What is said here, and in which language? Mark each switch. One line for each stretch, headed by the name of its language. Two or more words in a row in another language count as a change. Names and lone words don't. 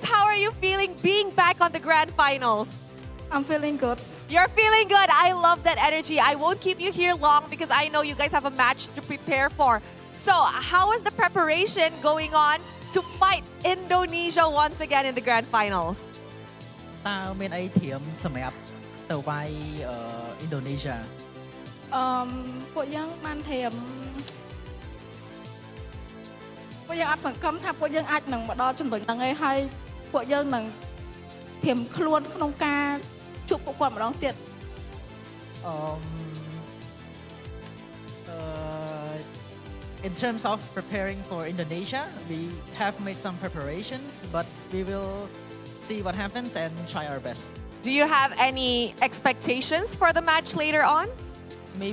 English: How are you feeling being back on the grand finals? I'm feeling good. You're feeling good. I love that energy. I won't keep you here long because I know you guys have a match to prepare for. So how is the preparation going on to fight Indonesia once again in the grand finals?
Khmer: តើមានអីត្រៀមសម្រាប់ទៅវាយ Indonesia ពួកយើងបានត្រៀមពួកយើងអត់សង្ឃឹមថាពួកយើងអាចនឹងមកដល់ចំណុចហ្នឹងឯងហើយពួកយើងនឹងត្រៀមខ្លួនក្នុងការជួបពួកគាត់ម្ដងទៀត
English: In terms of preparing for Indonesia, we have made some preparations, but we will see what happens and try our best. Do you have any expectations for the match later on?